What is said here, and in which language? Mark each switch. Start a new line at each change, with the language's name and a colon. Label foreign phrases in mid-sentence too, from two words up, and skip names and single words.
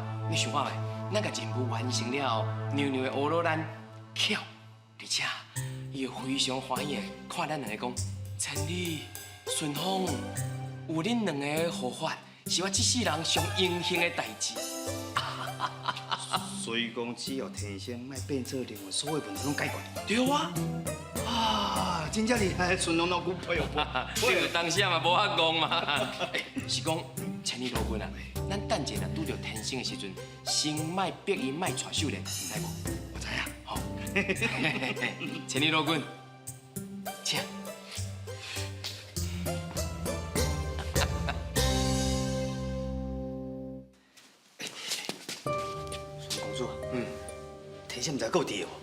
Min Nan Chinese: 你想看觅，咱甲任务完成了后，娘娘会学了咱巧，而且伊会非常欢喜的看咱两个讲，千里顺风，有恁两个的护法，是我这世人上荣幸的代志。所以讲，只要天生莫变做另外，所有问题拢解决。对啊。啊，真正厉害，顺龙老姑配合。你个当时嘛无遐戆嘛。是讲千里罗君啊，咱等者若拄着天星的时阵，先莫逼伊莫带手咧，知无？我知影。好。千里罗君，请。公主，天星唔知够伫哦，